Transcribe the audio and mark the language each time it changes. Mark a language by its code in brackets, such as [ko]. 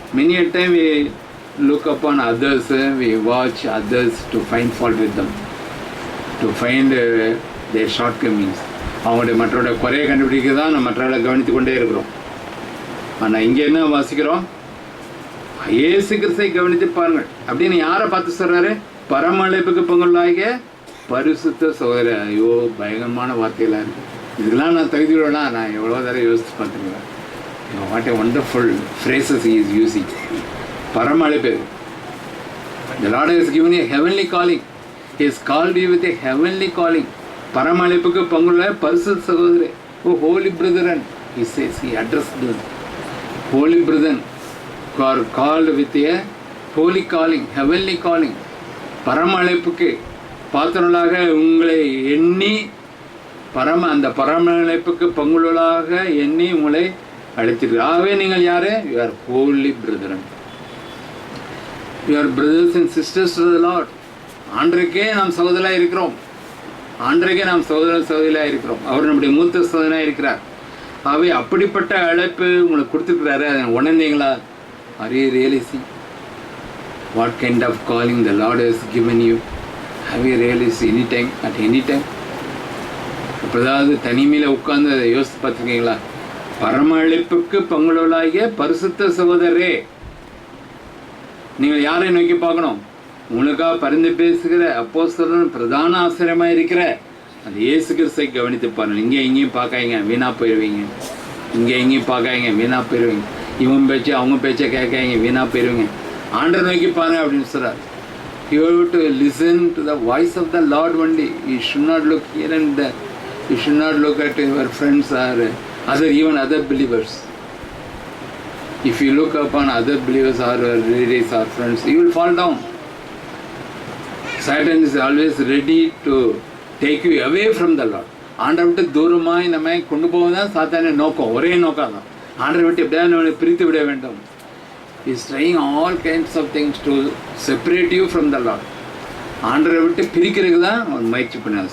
[en] Many a time we look upon others, we watch others to find fault with them, to find their shortcomings. [ta] அவங்களுடைய மற்றவருடைய குறையை கண்டுபிடிக்க தான் நம்ம மற்றவர்களை கவனித்து கொண்டே இருக்கிறோம். ஆனால் இங்கே என்ன வாசிக்கிறோம்? இயேசு கிறிஸ்துவை கவனித்து பாருங்கள் அப்படின்னு யாரை பார்த்து சொல்கிறாரு? பரமழைப்புக்கு பங்குள்ளாகிய பரிசுத்த சகோதரர். ஐயோ, பயங்கரமான வார்த்தைகளாக இருக்குது. இதுக்கெல்லாம் நான் தகுதியோடனா நான் எவ்வளோ தடவை யோசித்து பார்த்துருக்கேன். [en] What a wonderful phrases he is using. பரமழைப்பு. The Lord has given you a heavenly calling. He has called you with a heavenly calling. [ta] பரமழைப்புக்கு பங்குள்ள பரிசுத்த சகோதரர். [en] Oh holy brethren, he says, he addressed them. Holy brethren are called with a holy calling, heavenly calling. [ta] பரமழைப்புக்கு பாத்திரங்களாக உங்களை எண்ணி அந்த பரமழைப்புக்கு பங்குள்ளவர்களாக எண்ணி உங்களை அழைத்திருக்கிறார். ஆகவே நீங்கள் யாரு? [en] You are holy brethren. You are brothers and sisters to the Lord. [ta] ஆண்டருக்கே நாம் சகோதரராக இருக்கிறோம். ஆண்டருக்கே நாம் சகோதரராக இருக்கிறோம். அவர் நம்முடைய மூத்த சகோதரனாக இருக்கிறார். ஆகவே அப்படிப்பட்ட அழைப்பு உங்களுக்கு கொடுத்துருக்கிறாரு. அதை உணர்ந்தீங்களா? [en] Are you realizing what kind of calling the Lord has given you? Have you realized anytime, at any time? [ta] எப்போதாவது தனிமையில் உட்கார்ந்து அதை யோசித்து பார்த்துருக்கீங்களா? பரம அழைப்புக்கு பங்குள்ளவர்களாகிய பரிசுத்த சகோதரரே, நீங்கள் யாரை நோக்கி பார்க்கணும்? உங்களுக்காக பரிந்து பேசுகிற அப்போஸ்தலன் பிரதான ஆசிரியமா இருக்கிற அந்த இயேசு கிறிஸ்துவை கவனித்து பாருங்கள். இங்கே எங்கேயும் பார்க்காதீங்க, வீணா போயிடுவீங்க. இங்கே எங்கேயும் பார்க்காதீங்க, வீணா போயிடுவீங்க. இவன் பேச்சு அவங்க பேச்சை கேட்காதீங்க, வீணா போயிடுவீங்க. ஆண்டவர் நோக்கி பாருங்க அப்படின்னு சொல்றாரு. [en] You have to listen to the voice of the Lord only. You should not look here and there. You should not look at your friends or even other believers. If you look upon other believers or relatives or friends, you will fall down. Satan is always ready to take you away from the Lord. [ta] ஆண்டரை விட்டு தூரமாய் நம்மை கொண்டு போவதுதான் சாத்தான நோக்கம், ஒரே நோக்கம் தான். ஆண்டரை விட்டு எப்படியாவது நம்மளை பிரித்து விட வேண்டும். [en] He is trying all kinds of things to separate you from the Lord. [ta] ஆண்டரை விட்டு பிரிக்கிறதுக்கு தான் அவன் முயற்சி பண்ணார்.